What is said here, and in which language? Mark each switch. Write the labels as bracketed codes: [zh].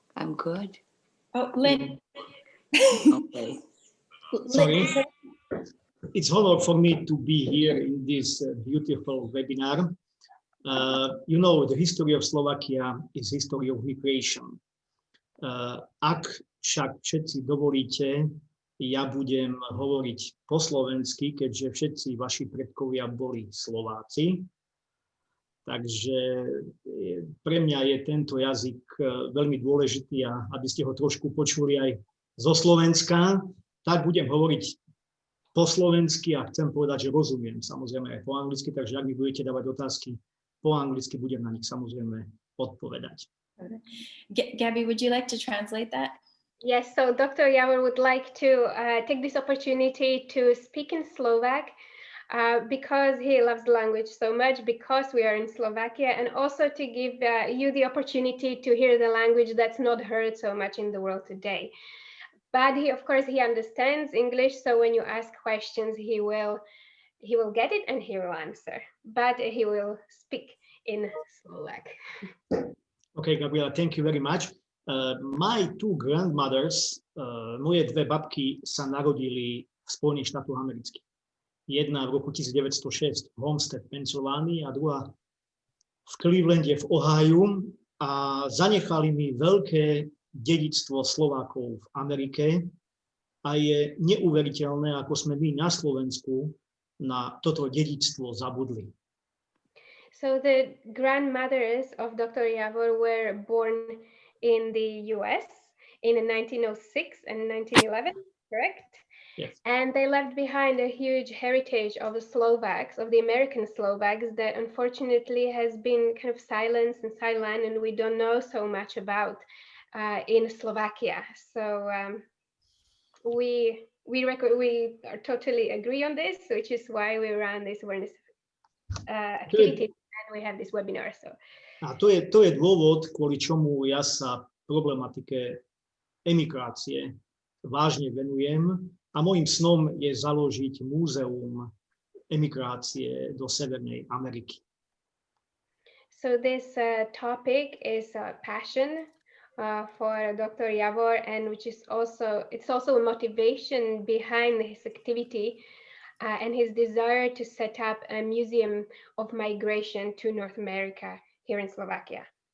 [en] I'm good. Oh, Lynn. Okay. Sorry. It's an honor for me to be here in this beautiful webinar. You know, the history of Slovakia is history of migration. [sk] Ak však všetci dovolíte, ja budem hovoriť po slovensky, keďže všetci vaši predkovia boli Slováci. Takže pre mňa je tento jazyk veľmi dôležitý a aby ste ho trošku počuli aj zo Slovenska, tak budem hovoriť po slovensky a chcem povedať, že rozumiem samozrejme aj po anglicky, takže ak mi budete dávať otázky po anglicky, budem na nich samozrejme odpovedať. [en] Gabby, would you like to translate that? Yes, so Dr. Javor would like to take this opportunity to speak in Slovak because he loves the language so much, because we are in Slovakia, and also to give you the opportunity to hear the language that's not heard so much in the world today. But of course, he understands English, so when you ask questions, he will get it and he will answer, but he will speak in Slovak. Okay, Gabriela, thank you very much. My two grandmothers, [sk] moje dve babky sa narodili v Spojených štátoch amerických. Jedna v roku 1906 v Homestead, Pensylvánii, a druhá v Clevelande v Ohiu, a zanechali mi veľké dedičstvo Slovákov v Amerike a je neuveriteľné, ako sme my na Slovensku na toto dedičstvo zabudli. [en] So the grandmothers of Dr. Javor were born in the US in 1906 and 1911, correct? Yes. And they left behind a huge heritage of the Slovaks, of the American Slovaks, that unfortunately has been kind of silenced and sidelined, and we don't know so much about in Slovakia. So we are totally agree on this, which is why we run this awareness activity. And we have this webinar. So. [sk] A to je dôvod, kvôli čomu ja sa problematike emigrácie vážne venujem a môjim snom je založiť múzeum emigrácie do Severnej Ameriky. [en] So this topic is passion for Dr. Javor, and it's also a motivation behind his activity and his desire to set up a museum of migration to North America here in Slovakia.